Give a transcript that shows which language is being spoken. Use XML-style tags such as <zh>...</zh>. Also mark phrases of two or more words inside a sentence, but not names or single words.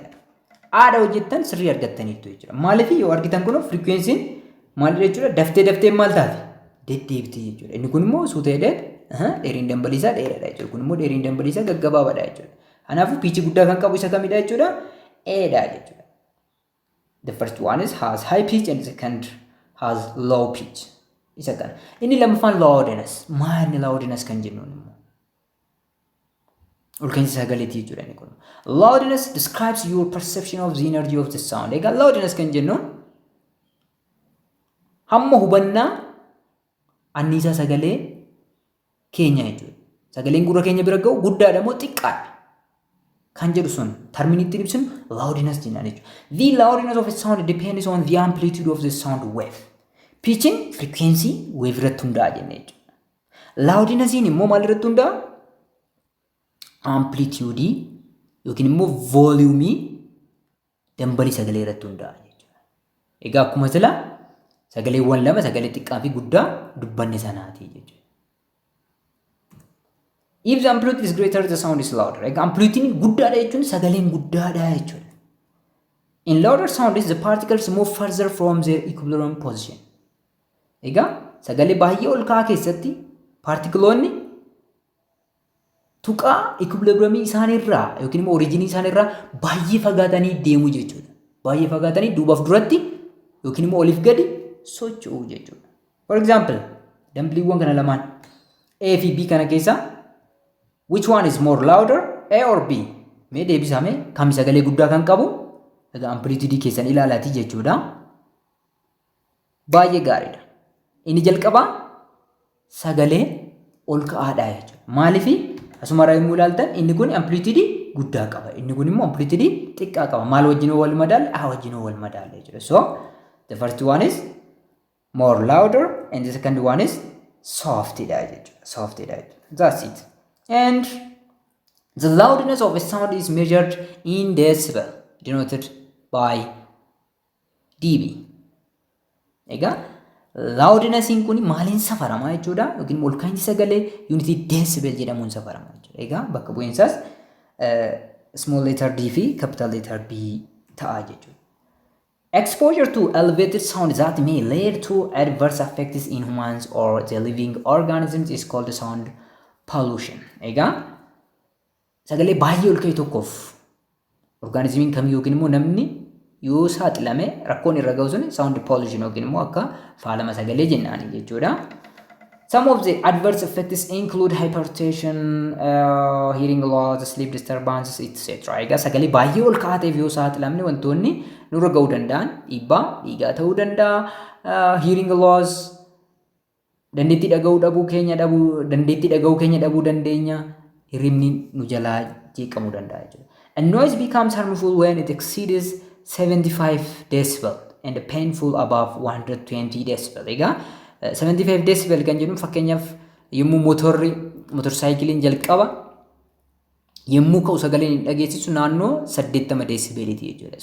<om>Aada hojjettan sirrii argattaniitu jechuudha. Maaliif yoo argitan kun frequency'n maal jechuudha? Daftee maal taati? Deddeebitee jechuudha. Inni kun immoo suuteedhaan dheeriin dambalii isaa dheeraadha jechuudha. Kun immoo dheeriin dambalii isaa gaggabaabaadha jechuudha. Kanaafuu piichii guddaa kan qabu isa kamidha jechuudha? Eedha jechuudha.</om> <en>The first one is has high pitch and the second has low pitch.</en> <om>Isa kana. Inni lammaffaan loudness. Maal loudness kan jennuun immoo? Olka'iinsa sagaleetii jechuudha inni kun.</om> <en>Loudness describes your perception of the energy of the sound.</en> <om>Egaa loudness kan jennuun hamma hubannaa anniisaa sagalee keenya jechuudha. Sagaleen gurra keenya bira ga'u guddaadha moo xiqqaadha? Kan jedhu sun termiin ittiin ibsinu loudness jennaan jechuudha.</om> <en>The loudness of a sound depends on the amplitude of the sound wave. Pitching frequency wave</en> <om>irratti hundaa'a jennee jechuudha. Loudnessiin immoo maal irratti hundaa? Amplitude yookiin immoo volume dambalii sagalee irratti hundaa jechuudha. Egaa akkuma sila sagaleewwan lama sagalee xiqqaa fi guddaa dubbanne sanaati jechuudha.</om> <en>If the amplitude is greater, the sound is louder.</en> <om>Egaa amplitude guddaadha jechuun sagaleen guddaadha jechuudha.</om> <en>In louder sounds, the particles move further from their equilibrium position.</en> <om>Egaa sagalee baay'ee ol ka'aa keessatti paartikiloonni tuqaa equilibriumii isaaniirraa yookiin immoo oriijinii isaaniirraa baay'ee fagaatanii deemu jechuudha. Baay'ee fagaatanii duubaaf duratti yookiin immoo oliif gadi socho'u jechuudha.</om> <en>For example,</en> <om>dambiliiwwan kana lamaan A fi B kana keessaa</om> <en>which one is more louder, A or B?</en> <om>Mee deebisame kam sagalee guddaa kan qabu? Egaa amplitude keessan ilaalaati jechuudha. Baay'ee gaariidha. Inni jalqabaa sagalee ol ka'aadha jechuudha. Maaliif asumarraa yommuu ilaaltan inni kun amplitude guddaa qaba. Inni kun immoo amplitude xiqqaa qaba. Maal wajjin wal madaala? A wajjin wal madaala jechuudha.</om> <en>So the first one is more louder and the second one is</en> <om>softidha jechuudha. Softidha jechuudha.</om> <en>That's it. And the loudness of a sound is measured in decibel, denoted by dB.</en> <om>Egaa loudnessiin kun maaliin safarama jechuudha yookiin ol ka'iinsi sagalee unity decibel jedhamuun safarama jechuudha. Egaa bakka bu'iinsaas</om> <en>small letter</en> <om>D fi</om> <en>capital letter</en> <om>B ta'a jechuudha.</om> <en>Exposure to elevated sound that may lead to adverse effects in humans or the living organisms is called sound pollution.</en> <om>Egaa sagalee baay'ee ol ka'e tokkoof organismiin kam yookiin immoo namni yoo saaxilame rakkoon irra ga'u sun</om> <en>sound pollution</en> <om>yookiin immoo akka faalama sagalee jennaani jechuudha.</om> <en>Some of the adverse effects include hypertension, hearing loss, sleep disturbances, etc.</en> <om>Egaa sagalee baay'ee ol ka'aa ta'eef yoo saaxilamne wantoonni nurra ga'uu danda'an dhiibbaa dhiigaa ta'uu danda'a,</om> <en>hearing loss,</en> <om>dandeettii dhaga'uu keenya dhabuu dandeenya, hirribni nu jalaa jeeqamuu danda'a jechuudha.</om> <en>A noise becomes harmful when it exceeds 75 decibel and painful above 120 decibel.</en> <om>Egaa 75 decibel kan jedhu fakkeenyaaf yommuu motorsaayikiliin jalqaba yommuu ka'u sagaleen hin dhageessisu naannoo 80 decibeliti jechuudha.</om>